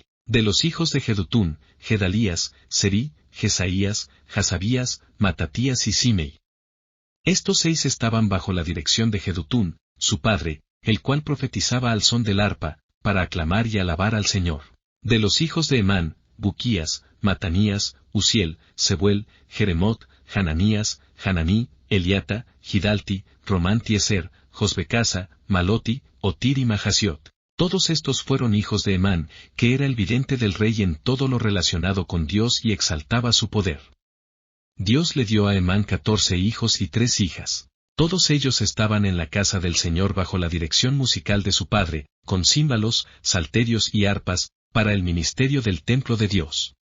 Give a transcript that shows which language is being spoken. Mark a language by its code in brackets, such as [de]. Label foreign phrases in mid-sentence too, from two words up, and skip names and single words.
[es] De los hijos de Jedutún, Gedalías, Seri, Jesaías, Hasabías, Matatías y Simei. Estos 6 estaban bajo la dirección de Jedutún, su padre, el cual profetizaba al son del arpa, para aclamar y alabar al Señor. De los hijos de Emán, Buquías, Matanías, Uziel, Sebuel, Jeremot, Hananías, Hananí, Eliata, Gidalti, Romantieser, Josbecasa, Maloti, Otir y Mahasiot. Todos estos fueron hijos de Emán, que era el vidente del rey en todo lo relacionado con Dios y exaltaba su poder. Dios le dio a Emán 14 hijos y 3 hijas. Todos ellos estaban en la casa del Señor bajo la dirección musical de su padre, con címbalos, salterios y arpas, para el ministerio del templo de Dios.